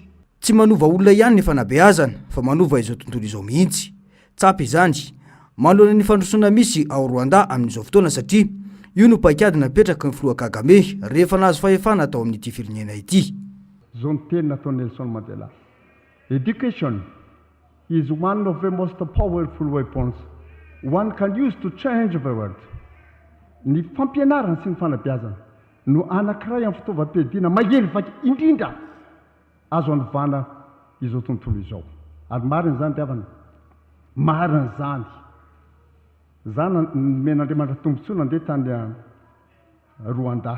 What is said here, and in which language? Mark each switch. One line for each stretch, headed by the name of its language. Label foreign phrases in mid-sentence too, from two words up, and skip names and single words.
Malagasy: Tsy manova olona ihany ny fanabeazana, fa manova izao tontolo izao mihitsy. Tsapy izany, manoloana ny fandrosoana misy ao Rwanda amin'izao fotoana satria io no paikady napetraka ny filoha Kagame rehefa nahazo fahefana atao amin'ity firenena ity. Zao ny teny nataony Nelson Mandela.
English: Education is one of the most powerful weapons one can use to change the world.
Malagasy: Ny fampianarana sy ny fanabeazana no anankiray amin'ny fitaovam-piadiana mahely vaky indrindra azo anovana izao tontolo izao. Ary marina zany tiavana. Marina zany. Zany men'Andriamanitra tombontsoa nandeha tany Rwanda.